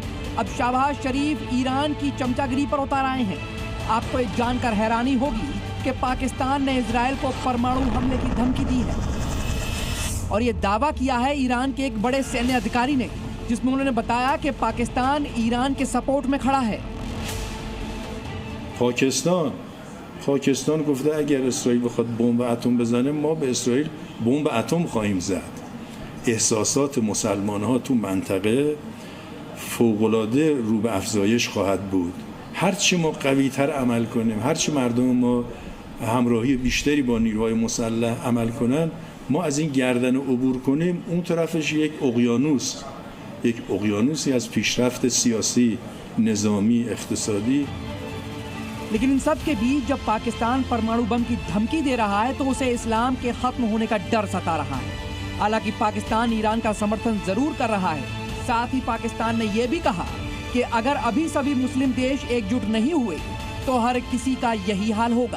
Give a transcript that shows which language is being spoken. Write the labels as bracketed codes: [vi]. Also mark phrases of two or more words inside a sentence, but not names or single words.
[hi] अब शहबाज शरीफ ईरान की चमचागिरी पर उतर आए हैं। आपको ये जानकर हैरानी होगी कि पाकिस्तान ने इजराइल को परमाणु हमले की धमकी दी है और ये दावा किया है ईरान के एक बड़े सैन्य अधिकारी ने, जिसमें उन्होंने बताया कि पाकिस्तान ईरान के सपोर्ट में खड़ा है। [fa] پاکستان گفته اگر اسرائیل بخواد بمب اتم بزنه ما به اسرائیل بمب اتم خواهیم زد. احساسات مسلمان‌ها تو منطقه فوق‌العاده رو به افزایش خواهد بود. هرچی ما قوی‌تر عمل کنیم، هرچی مردم ما همراهی بیشتری با نیروهای مسلح عمل کنن، ما از این گردن عبور کنیم، اون طرفش یک اقیانوسی از پیشرفت سیاسی، نظامی، اقتصادی. [hi] लेकिन इन सब के बीच जब पाकिस्तान परमाणु बम की धमकी दे रहा है तो उसे इस्लाम के खत्म होने का डर सता रहा है। हालांकि पाकिस्तान ईरान का समर्थन जरूर कर रहा है, साथ ही पाकिस्तान ने यह भी कहा कि अगर अभी सभी मुस्लिम देश एकजुट नहीं हुए तो हर किसी का यही हाल होगा।